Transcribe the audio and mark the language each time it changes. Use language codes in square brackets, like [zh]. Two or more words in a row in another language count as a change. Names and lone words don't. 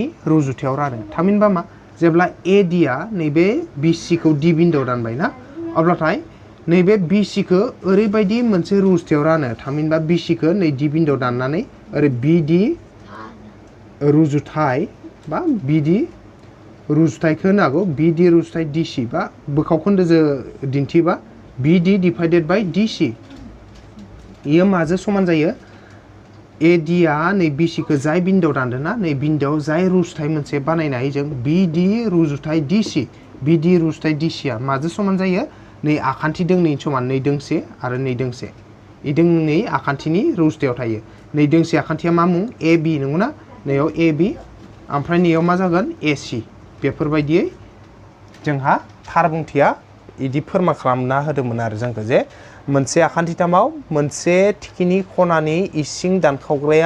[brx] रुजुथायाव रानो थामहिनबा मा जेब्ला ए डी आ नैबे बी सी खौ डी बिन्दोआव दानबाय ना अब्लाथाय नैबे बी सी खौ ओरैबायदि मोनसे रुजुथायाव रानो थामहिनबा बी सी खौ नै डी बिन्दोआव दाननानै ओरै बी डी रुजुथाय बा बी डी रुजुथायखौ होनो हागौ बी डी रुजुथाय डी सी बा बोखावखोन्दोजों दिन्थिबा बी डी [en] divided by [brx] डी सी इयो माजों समान जायो ए डी आ नै बी सी खौ जाय बिन्दोआव दानदों ना नै बिन्दोआव जाय रुजुथाय मोनसे बानायनो हायो जों बी डी रुजुथाय डी सी बी डी रुजुथाय डी सी आ माजों समान जायो नै आखान्थि दोंनैनि समान नै दोंसे आरो नै दोंसे इ दोंनै आखान्थिनि रुजुथायाव थायो नै दोंसे आखान्थिया मा मुं ए बी नंगौना नैयाव ए बी ओमफ्राय नैयाव मा जागोन ए सी बेफोरबायदियै जोंहा थार बुंथिया इदि फोरमान खालामना होदोंमोन आरो जोंखौ जे मोनसे आखान्थिथामाव मोनसे थिखिनि खनानि इसिं दानखावग्राया